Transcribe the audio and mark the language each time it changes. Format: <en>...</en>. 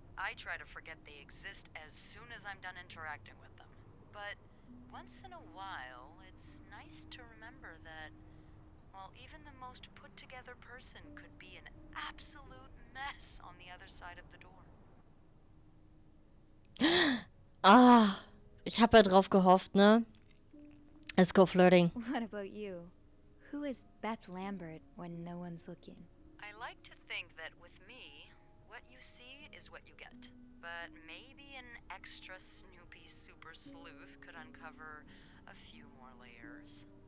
<en>I try to forget they exist as soon as I'm done interacting with them. But once in a while, it's nice to remember that, well, even the most put-together person could be an absolute mess on the other side of the door.</en> <de>Ah, ich habe ja drauf gehofft, ne?</de> <en>Let's go flirting. What about you? Who is Beth Lambert when no one's looking? I like to think that with me, what you see is what you get. But maybe an extra snoopy super sleuth could uncover a few more layers.</en>